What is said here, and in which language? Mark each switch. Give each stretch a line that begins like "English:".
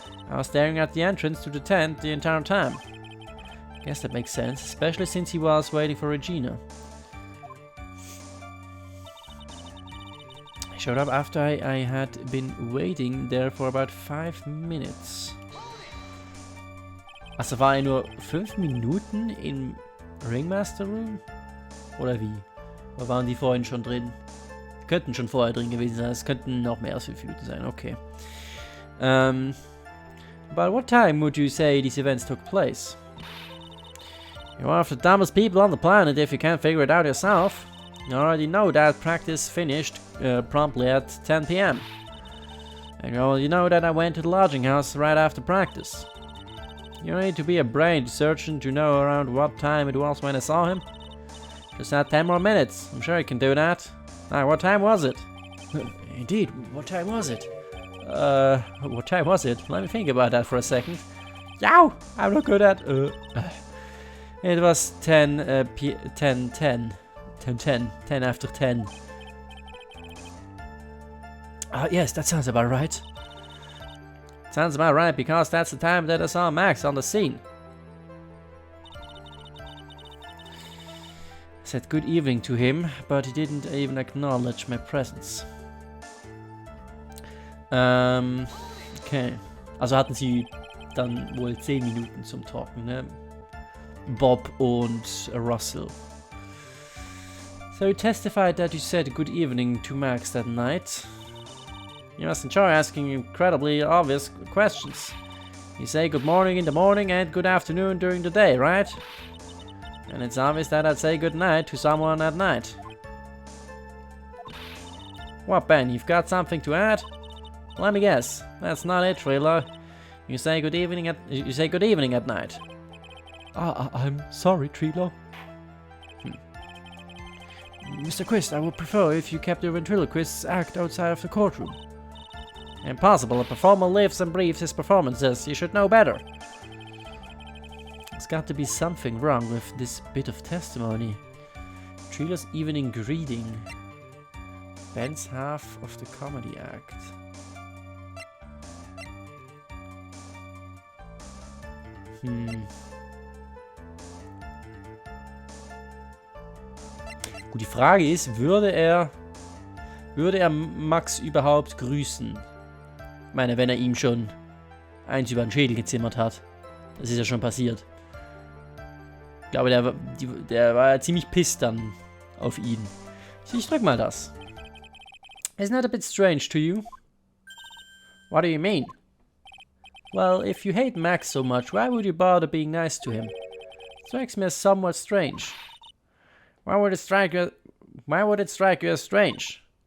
English: I was staring at the entrance to the tent the entire time. Guess that makes sense, especially since he was waiting for Regina. I showed up after I had been waiting there for about 5 minutes.
German: Also war er nur 5 Minuten im Ringmaster Room? Oder wie? Oder waren die vorhin schon drin? Könnten schon vorher drin gewesen sein. Es könnten noch mehr als 5 Minuten sein. Okay.
English: About what time would you say these events took place? You're one of the dumbest people on the planet if you can't figure it out yourself. You already know that practice finished promptly at 10 PM. And you already know that I went to the lodging house right after practice. You don't need to be a brain surgeon to know around what time it was when I saw him. Just add 10 more minutes. I'm sure you can do that. Now, what time was it? Indeed, what time was it? What time was it? Let me think about that for a second. Yow! I'm not good at... It was 10 after 10. Yes, that sounds about right. Sounds about right, because that's the time that I saw Max on the scene. I said good evening to him, but he didn't even acknowledge my presence. Okay.
German: Also hatten sie dann wohl 10 Minuten zum Talken, ne? Bob und Russell.
English: So you testified that you said good evening to Max that night. You must enjoy asking incredibly obvious questions. You say good morning in the morning and good afternoon during the day, right? And it's obvious that I'd say good night to someone at night. What, Ben, you've got something to add? Let me guess. That's not it, Trilo. You say good evening at night. I'm sorry, Trilo. Mr. Quist, I would prefer if you kept your ventriloquist's act outside of the courtroom. Impossible. A performer lives and breathes his performances. You should know better. There's got to be something wrong with this bit of testimony. Trilo's evening greeting. Ben's half of the comedy act.
German: Gut, die Frage ist, würde er Max überhaupt grüßen? Ich meine, wenn er ihm schon eins über den Schädel gezimmert hat. Das ist ja schon passiert. Ich glaube, der war ja ziemlich pisst dann auf ihn. Ich drück mal das.
English: Isn't that a bit strange to you? What do you mean? Well, if you hate Max so much, why would you bother being nice to him? Strikes me as somewhat strange. Why would it strike you as strange?